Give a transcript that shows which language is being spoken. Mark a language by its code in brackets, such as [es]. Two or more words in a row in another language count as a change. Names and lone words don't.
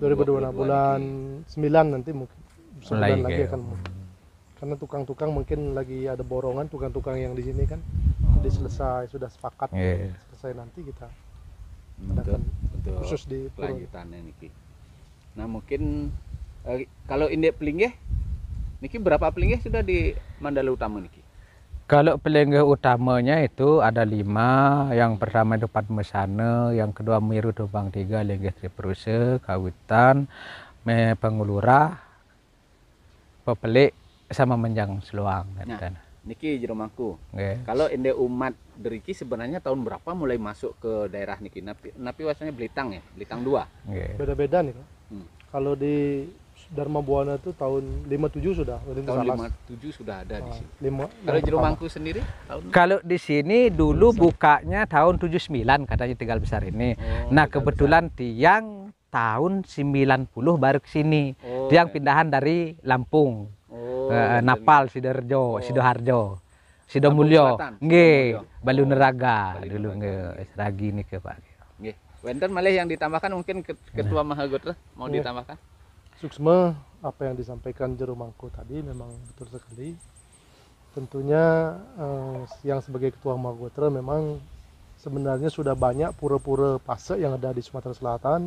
[id] bulan 9 nanti mungkin sebulan lagi akan mungkin. Karena tukang-tukang mungkin lagi ada borongan, tukang-tukang yang di sini kan jadi selesai, sudah sepakat selesai nanti kita adakan khusus di kelanjutannya niki. Nah mungkin kalau indek pelinggih niki berapa pelinggih sudah di Mandala Utama niki? Kalau pelinggih utamanya itu ada 5. Yang pertama itu Padmasana, yang kedua Miru Tubang 3, Linggih Triperuse, Kawitan, Pengulura, Pepelik, sama Menjang Seluang. Nah, niki jero mangku. Kalau indek umat deriki sebenarnya tahun berapa mulai masuk ke daerah niki? [ban] Napi wasanya Belitang ya, Belitang 2. [id] Beda-beda nih Pak. Kalau di Dharma Buana itu tahun 57 sudah. Tahun 57 sudah ada di sini. Kalau Jero Mangku sendiri tahun? Kalau di sini dulu bukanya tahun 79 katanya tinggal besar ini. Nah kebetulan tiang tahun 90 baru ke sini. Tiang pindahan dari Lampung. Napal, Sidoarjo, Sidomulyo, nggih, Balu Neraga dulu nggih, Seragi nih ke Pak. Nggih. [ban] Wenten malih [id] yang ditambahkan mungkin Ketua Mahagotra mau ditambahkan? Suksma apa yang disampaikan Jero Mangku tadi memang betul sekali. Tentunya yang sebagai Ketua Mahagotra memang sebenarnya sudah banyak pura-pura pasek yang ada di Sumatera Selatan.